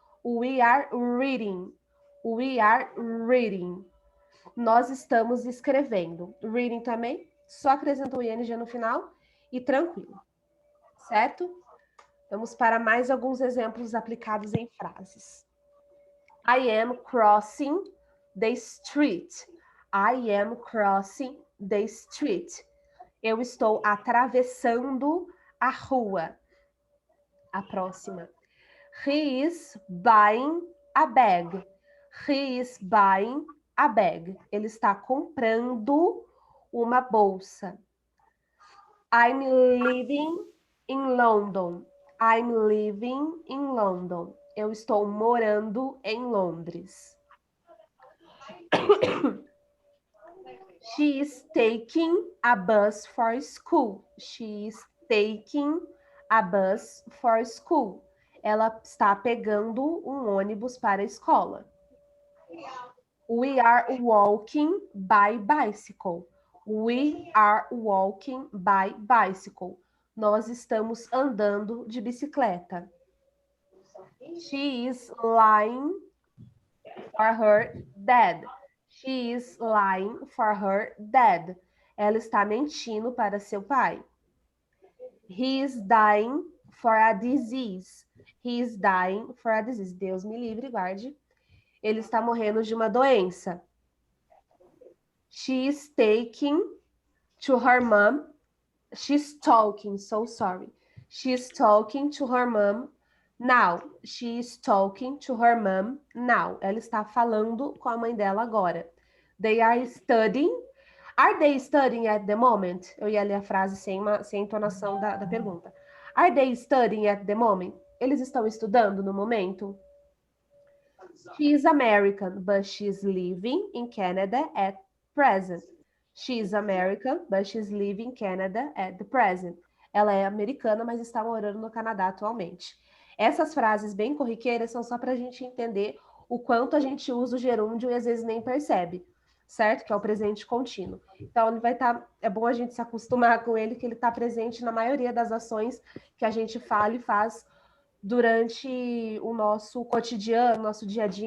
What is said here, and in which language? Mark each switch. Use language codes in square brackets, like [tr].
[en] We are reading. We are reading. [pt] Nós estamos escrevendo. Reading também, só acrescentou o ing no final e tranquilo. Certo? Vamos para mais alguns exemplos aplicados em frases. [en] I am crossing the street. I am crossing the street. [pt] Eu estou atravessando a rua. A próxima. [en] He is buying a bag. He is buying a bag. [pt] Ele está comprando uma bolsa. [en] I'm living in London. I'm living in London. [pt] Eu estou morando em Londres. [en] She is taking a bus for school. She is taking a bus for school. [pt] Ela está pegando um ônibus para a escola. [en] We are walking by bicycle. We are walking by bicycle. [pt] Nós estamos andando de bicicleta. [en] She is lying for her dad. She is lying for her dad. [pt] Ela está mentindo para seu pai. [en] He is dying for a disease. He is dying for a disease. [pt] Deus me livre, guarde. Ele está morrendo de uma doença. [en] She is taking to her mom. She's talking, so sorry. She's talking to her mom now. She is talking to her mom now. [pt] Ela está falando com a mãe dela agora. [en] They are studying. Are they studying at the moment? [pt] Eu ia ler a frase sem entonação da pergunta. [en] Are they studying at the moment? [pt] Eles estão estudando no momento? [en] She is American, but she's living in Canada at present. She is American, but she's living in Canada at the present. [pt] Ela é americana, mas está morando no Canadá atualmente. Essas frases bem corriqueiras são só para a gente entender o quanto a gente usa o gerúndio e às vezes nem percebe, certo? Que é o presente contínuo. Então, ele vai estar... é bom a gente se acostumar com ele, que ele está presente na maioria das ações que a gente fala e faz durante o nosso cotidiano, nosso dia a dia.